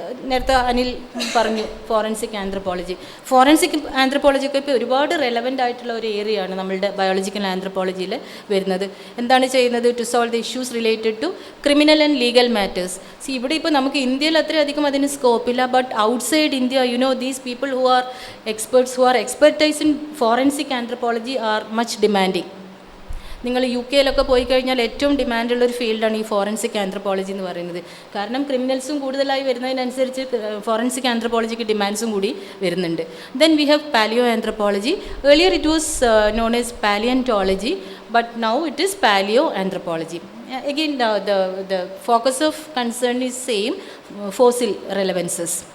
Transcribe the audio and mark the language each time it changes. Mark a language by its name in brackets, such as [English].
[Malayalam] നേരത്തെ അനിൽ പറഞ്ഞു forensic anthropology. Forensic ആന്ത്രപ്പോളജിയൊക്കെ ഇപ്പോൾ ഒരുപാട് റെലവൻ്റ് ആയിട്ടുള്ള ഒരു ഏരിയയാണ് നമ്മളുടെ ബയോളജിക്കൽ ആന്ത്രപ്പോളജിയിൽ വരുന്നത്. എന്താണ് ചെയ്യുന്നത്? [English] To solve the issues related to criminal and legal matters. [Malayalam] ഇവിടെ ഇപ്പോൾ നമുക്ക് ഇന്ത്യയിൽ അത്രയധികം അതിന് സ്കോപ്പില്ല. [English] But outside India, these people who are expertise in forensic anthropology are much demanding. [Malayalam] നിങ്ങൾ യു കെയിലൊക്കെ പോയി കഴിഞ്ഞാൽ ഏറ്റവും ഡിമാൻഡുള്ളൊരു ഫീൽഡാണ് ഈ ഫോറൻസിക് ആന്ത്രപ്പോളജി എന്ന് പറയുന്നത്. കാരണം ക്രിമിനൽസും കൂടുതലായി വരുന്നതിനനുസരിച്ച് ഫോറൻസിക് ആന്ത്രപ്പോളജിക്ക് ഡിമാൻഡ്സും കൂടി വരുന്നുണ്ട്. [English] Then we have paleo anthropology. Earlier it was known as paleontology, but now it is paleo anthropology. Again, the focus of concern is same, fossil relevances.